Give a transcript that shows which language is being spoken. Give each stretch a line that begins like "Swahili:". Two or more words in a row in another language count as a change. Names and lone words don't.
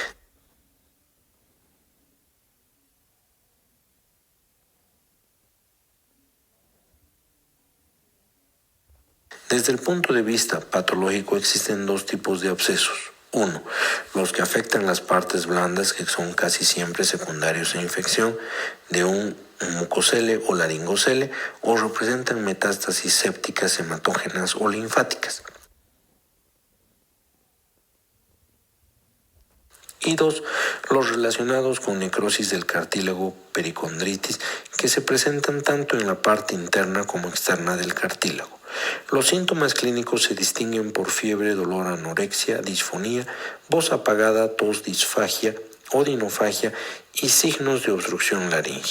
Spanish: Desde el punto de vista patológico existen dos tipos de abscesos. Uno, los que afectan las partes blandas, que son casi siempre secundarios a infección de un mucocele o laringocele, o representan metástasis sépticas, hematógenas o linfáticas. Y dos, los relacionados con necrosis del cartílago, pericondritis, que se presentan tanto en la parte interna como externa del cartílago. Los síntomas clínicos se distinguen por fiebre, dolor, anorexia, disfonía, voz apagada, tos, disfagia, odinofagia y signos de obstrucción laríngea.